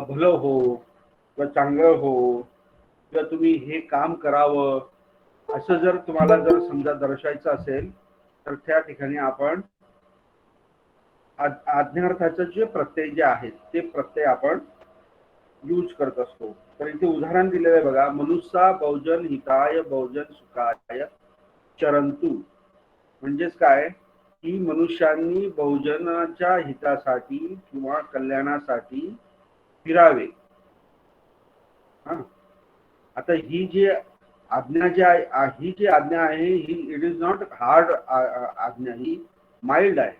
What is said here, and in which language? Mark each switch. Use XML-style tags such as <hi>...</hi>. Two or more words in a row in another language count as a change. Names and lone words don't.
<mr>भलं हो किंवा चांगलं हो किंवा तुम्ही हे काम करावं असं जर तुम्हाला जर समजा दर्शवायचं असेल तर त्या ठिकाणी आपण आज्ञार्थाचे जे प्रत्यय जे आहेत ते प्रत्यय आपण यूज करत असतो. तर इथे उदाहरण दिलेलं आहे बघा,</mr> <pi>मनुष्या बहुजन हिताय बहुजन सुखाय चरंतु.</pi> <mr>म्हणजेच काय की मनुष्यांनी बहुजनाच्या हितासाठी किंवा कल्याणासाठी फिरावे. आता ही जी आज्ञा ही जी आज्ञा आहे ही</mr> <en>it is not hard</en> <mr>आज्ञा, ही माइल्ड आहे.</mr>